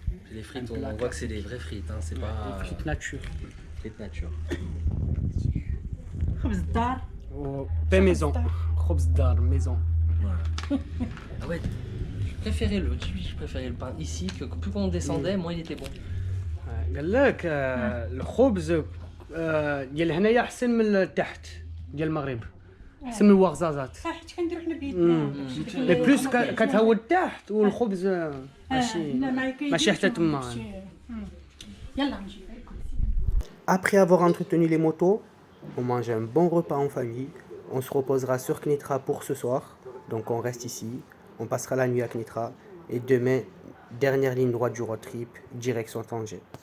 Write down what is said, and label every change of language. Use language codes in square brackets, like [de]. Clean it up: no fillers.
[fr] Les frites, on voit que c'est des vraies frites, hein, c'est pas Des frites nature. frites nature. Oh, pain maison. [ar] Khobz dar, [fr] maison. Voilà. Ah ouais, je préférais le pain ici, que plus on descendait, moins il était bon. [ar] قال لك الخبز ديال هنايا احسن من التحت ديال المغرب احسن من الوغزازات حيت كنديرو حنا بيدنا [fr] مي بلوس [ar] كتهود التحت والخبز ماشي ماشي حتى تما. يلا نجي. [fr] Après avoir entretenu les motos, on mange un bon repas en famille. On se reposera sur Knitra pour ce soir. Donc on reste ici, on passera la nuit à Knitra et demain dernière ligne droite du road trip direction Tanger.